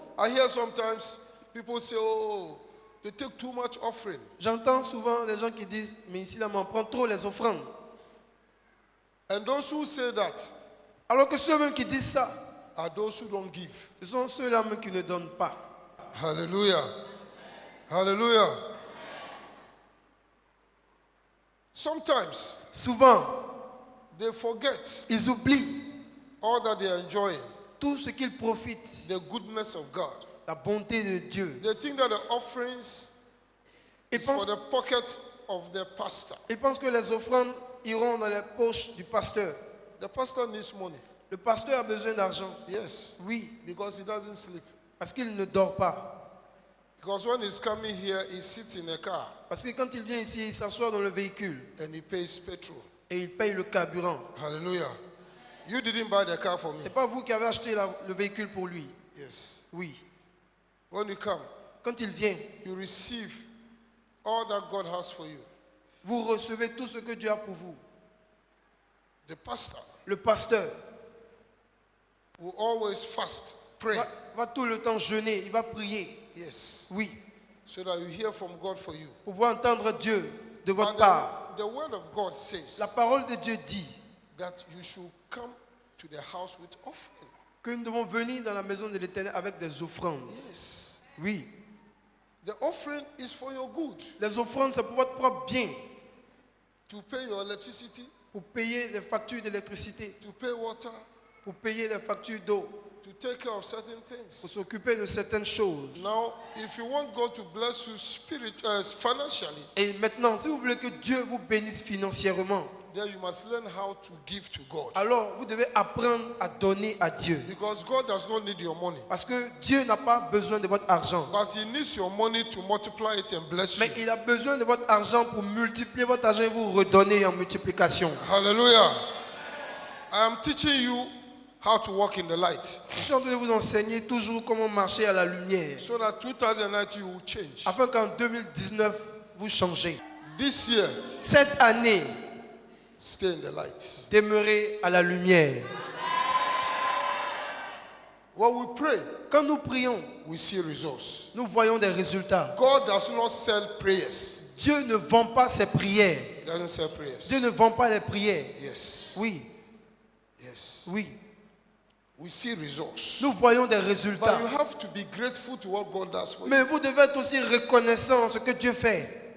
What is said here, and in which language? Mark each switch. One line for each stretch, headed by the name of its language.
English: I hear sometimes people say, oh, they take too much offering.
French: J'entends souvent des gens qui disent, mais ici là, on prend trop les offrandes.
English: And those who say that
French: Alors que ceux-mêmes qui disent ça,
English: are those who don't give.
French: ce sont ceux-là même qui ne donnent pas.
English: Hallelujah. Hallelujah. Sometimes
French: Souvent,
English: they forget
French: ils oublient
English: all that they are enjoying,
French: tout ce qu'ils profitent,
English: the goodness of God.
French: la bonté de Dieu.
English: They think that the offerings
French: Ils
English: is for
French: pensent,
English: the pocket of the pastor.
French: Ils pensent que les offrandes iront dans les poches du pasteur.
English: The pastor needs money.
French: Le pasteur a besoin d'argent.
English: Yes,
French: Oui,
English: because he doesn't sleep.
French: parce qu'il ne dort pas.
English: Because when he's coming here, he sits in a car
French: Parce que quand il vient ici, il s'assoit dans le véhicule
English: and he pays petrol.
French: et il paye le carburant.
English: Hallelujah. You didn't buy the car for me.
French: Ce n'est pas vous qui avez acheté le véhicule pour lui.
English: Yes.
French: Oui.
English: When you come,
French: Quand il vient,
English: you receive all that God has for you.
French: vous recevez tout ce que Dieu a pour vous.
English: The pastor
French: Le pasteur
English: will always fast, pray.
French: va tout le temps jeûner, il va prier.
English: Yes.
French: Oui.
English: So that you hear from God for you.
French: Pour pouvoir entendre Dieu de votre
English: And
French: part.
English: the word of God says
French: La parole de Dieu dit
English: that you should come to the house with offering.
French: que nous devons venir dans la maison de l'Éternel avec des offrandes.
English: Yes.
French: Oui.
English: The offering is for your good.
French: Les offrandes, c'est pour votre propre bien.
English: To pay your electricity,
French: Pour payer les factures d'électricité,
English: to pay water,
French: pour payer les factures d'eau,
English: to take care of certain
French: pour
English: things.
French: s'occuper de certaines choses.
English: Now, if you want God to bless you financially,
French: Et maintenant, si vous voulez que Dieu vous bénisse financièrement,
English: then you must learn how to give to God.
French: alors vous devez apprendre à donner à Dieu.
English: Because God does not need your money,
French: Parce que Dieu n'a pas besoin de votre argent.
English: but He needs your money to multiply it and bless
French: Mais
English: you.
French: il a besoin de votre argent pour multiplier votre argent et vous redonner en multiplication.
English: Hallelujah. I am teaching you how to walk in the light,
French: Je suis en train de vous enseigner toujours comment marcher à la lumière.
English: so that 2019 you will change.
French: Afin qu'en 2019, vous changez.
English: This year,
French: Cette année,
English: stay in the light.
French: demeurez à la lumière.
English: When we pray,
French: Quand nous prions,
English: we see results.
French: nous voyons des résultats.
English: God does not sell prayers.
French: Dieu ne vend pas ses prières.
English: He doesn't sell prayers.
French: Dieu ne vend pas les prières.
English: Yes.
French: Oui,
English: Yes.
French: oui.
English: We see results.
French: Nous voyons des
English: But
French: résultats.
English: you have to be grateful to what God does for you.
French: Mais vous devez être aussi reconnaissant de ce que Dieu fait.